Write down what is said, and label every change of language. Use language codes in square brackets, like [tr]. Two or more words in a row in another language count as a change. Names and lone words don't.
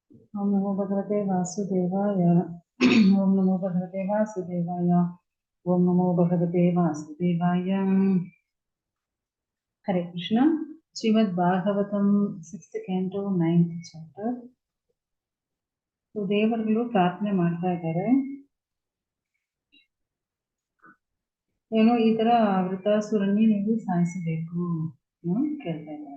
[sa] ಓಂ ನಮೋ ಭಗವತೆ ವಾಸುದೇವಾಯ. ಓಂ ನಮೋ ಭಗವತೆ ವಾಸುದೇವಾಯ. ಓಂ ನಮೋ ಭಗವತೆ ವಾಸುದೇವಾಯ. ಹರೇ ಕೃಷ್ಣ. [en] ಶ್ರೀಮದ್ ಭಾಗವತಂ 6th canto 9th chapter. [kn] ದೇವರುಗಳು ಪ್ರಾರ್ಥನೆ ಮಾಡ್ತಾ ಇದ್ದಾರೆ. ಏನೋ ಈ ತರ ವೃತಾಸುರನ್ನೇ ನೀವು ಸಾಯಿಸಬೇಕು ಕೇಳ್ತಾ ಇದ್ದಾರೆ.